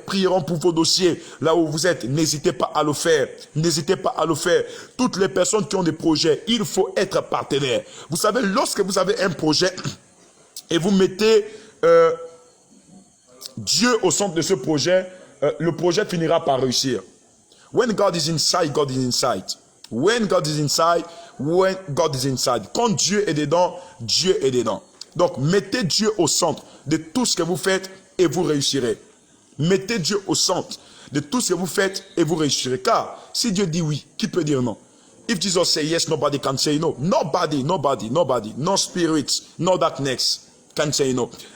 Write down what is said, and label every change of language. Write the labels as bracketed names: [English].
[French] Prierons pour vos dossiers. Là où vous êtes, n'hésitez pas à le faire. N'hésitez pas à le faire. Toutes les personnes qui ont des projets, il faut être partenaire. Vous savez, lorsque vous avez un projet et vous mettez Dieu au centre de ce projet, le projet finira par réussir. [English] When God is inside, God is inside. When God is inside, when God is inside. [French] Quand Dieu est dedans, Dieu est dedans. Donc, mettez Dieu au centre de tout ce que vous faites et vous réussirez. Mettez Dieu au centre de tout ce que vous faites et vous réussirez. Car si Dieu dit oui, qui peut dire non? [English] If Jesus say yes, nobody can say no. Nobody. No spirit, no darkness can say no.